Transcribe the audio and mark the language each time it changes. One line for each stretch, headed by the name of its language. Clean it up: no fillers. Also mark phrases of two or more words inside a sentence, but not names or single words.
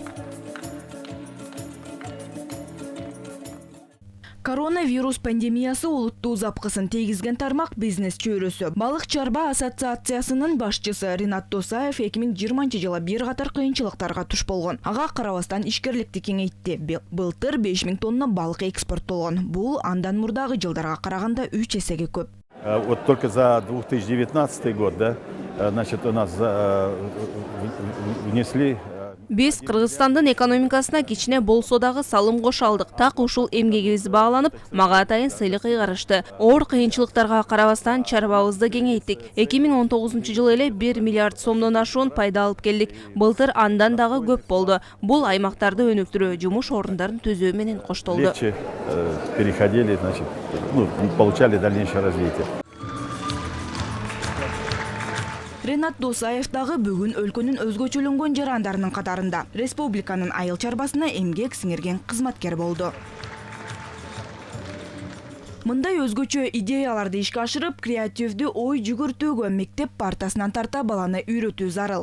Kyrgyz: Коронавирус пандемиясы улуттуу запкысын тийгизген тармак бизнес чөйрөсү. Балык чарба ассоциациясынын башчысы Ринат Досаев 2020 жылы бир катар кыйынчылыктарга туш болгон. Ага карабастан ишкерликти кеңейтти. Былтыр 5000 тонна балык экспорттолгон. Бул андан мурдагы жылдарга караганда 3 эсеге көп.
Russian: Вот только за 2019 год, да, значит, у нас внесли.
Kyrgyz: Биз Кыргызстандын экономикасына кичине болсо дагы салым кошо алдык. Так ушул эмгегибиз бааланып, мага атайын сыйлык ыйгарышты. Оор кыйынчылыктарга карабастан чарбабызды кеңейттик. 2019 жылы эле 1 миллиард сомдон ашуун пайда алып келдик. Былтыр андан дагы көп болду. Бул аймактарды өнүктүрүү, жумуш орундарын түзүү менен коштолду.
Russian: Переходили, значит, получали дальнейшее развитие.
Kyrgyz: Ренат Досаев дагы бүгүн өлкөнүн өзгөчөлөнгөн жарандарынын катарында. Республиканын айыл чарбасына эмгек сиңирген кызматкер болду. Мындай өзгөчө идеяларды ишке ашырып, креативдүү ой жүгүртүүгө мектеп партасынан тарта баланы үйрөтүү зарыл.